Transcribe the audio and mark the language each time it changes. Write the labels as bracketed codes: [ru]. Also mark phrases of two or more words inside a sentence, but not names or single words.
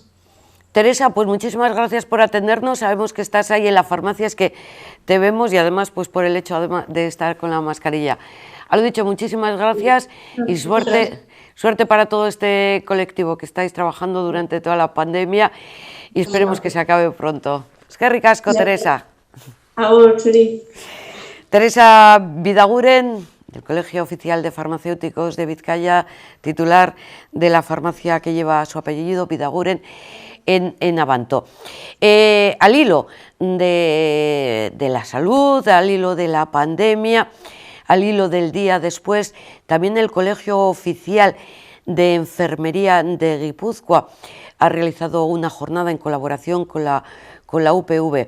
[es] Teresa, pues muchísimas gracias por atendernos. Sabemos que estás ahí en la farmacia, es que te vemos y además pues por el hecho de estar con la mascarilla. A lo dicho, muchísimas gracias y suerte para todo este colectivo que estáis trabajando durante toda la pandemia y esperemos que se acabe pronto. [eu] Eskerrik asko, Teresa. Agur, zuri. [es] Teresa Bidaguren, del Colegio Oficial de Farmacéuticos de Vizcaya, titular de la farmacia que lleva su apellido, Bidaguren, en Abanto. Al hilo de la salud, al hilo de la pandemia, al hilo del día después, también el Colegio Oficial de Enfermería de Guipúzcoa ha realizado una jornada en colaboración con la UPV.